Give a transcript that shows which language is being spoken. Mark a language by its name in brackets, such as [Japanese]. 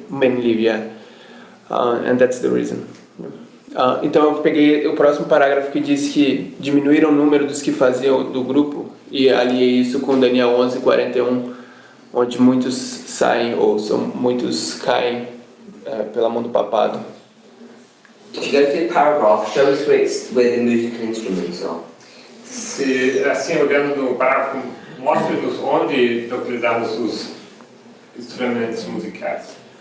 [English] many leave, yeah, and that's the reason. [Portuguese] Então eu peguei o próximo parágrafo que diz que diminuíram o número dos que faziam do grupo e aliei isso com Daniel 11:41, onde muitos saem ou muitos caem pela mão do papado. [English] If you go through the paragraph, show us where the musical instruments are. [Portuguese] Se, assim, olhando no parágrafo, mostre-nos onde estão utilizados os instrumentos musicais.